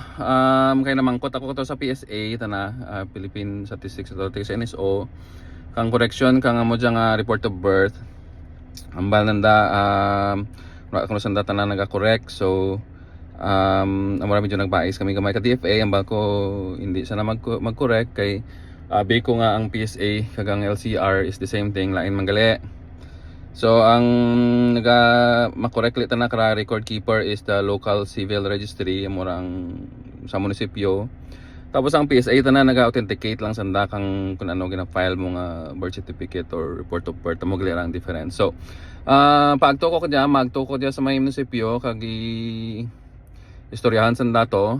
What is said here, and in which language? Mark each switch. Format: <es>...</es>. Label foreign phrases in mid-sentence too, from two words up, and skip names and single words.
<krj>Kay namangkot ako to sa PSA tana, Philippine Statistics Authority sa NSO kang correction kang amo nga</krj> <en>report of birth.</en> <krj>Ambal nanda wala ko sanda tanan naga-correct. So amo medyo nagbais kami gamay ka DFA, ambal ko hindi sana mag-correct kay abi ko nga ang PSA kagang LCR</krj> <en>is the same thing,</en> <krj>lain manggali. So ang makorek lita na kara</krj> <en>record keeper is the local civil registry</en> <krj>morang sa munisipyo. Tapos ang PSA ita na naga-authenticate lang sanda kang kung ano gina-file mo nga</krj> <en>birth certificate or report of birth</en> <krj>mo gali lang difference. So magto ko diya sa may munisipyo kag istoryahan sanda to.</krj>